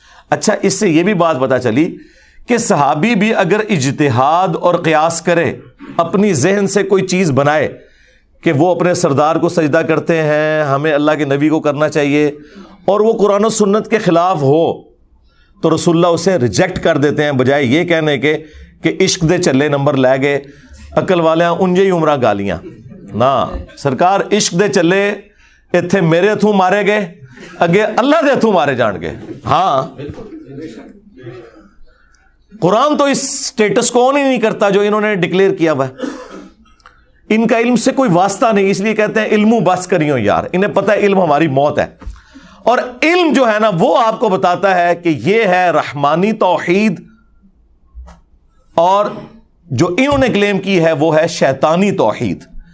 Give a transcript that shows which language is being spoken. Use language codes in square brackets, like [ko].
[ur] اچھا, اس سے یہ بھی بات پتا چلی کہ صحابی بھی اگر اجتہاد اور قیاس کرے, اپنی ذہن سے کوئی چیز بنائے کہ وہ اپنے سردار کو سجدہ کرتے ہیں, ہمیں اللہ کے نبی کو کرنا چاہیے, اور وہ قرآن و سنت کے خلاف ہو, تو رسول اللہ اسے ریجیکٹ کر دیتے ہیں, بجائے یہ کہنے کے کہ [pa] عشق دے چلے نمبر لے گئے, عقل والے انجے ہی عمرہ گالیاں. نہ سرکار, عشق دے چلے اتھے میرے ہتھوں مارے گئے, اگے اللہ دے ہتھوں مارے جان گے. [ur] ہاں, قرآن تو اس سٹیٹس کو آن ہی نہیں کرتا جو انہوں نے ڈکلیئر کیا ہوا ہے. ان کا علم سے کوئی واسطہ نہیں, اس لیے کہتے ہیں [pa] علم بس کریو یار. [ur] انہیں پتہ ہے علم ہماری موت ہے, اور علم جو ہے نا وہ آپ کو بتاتا ہے کہ یہ ہے رحمانی توحید, اور جو انہوں نے کلیم کی ہے وہ ہے شیطانی توحید.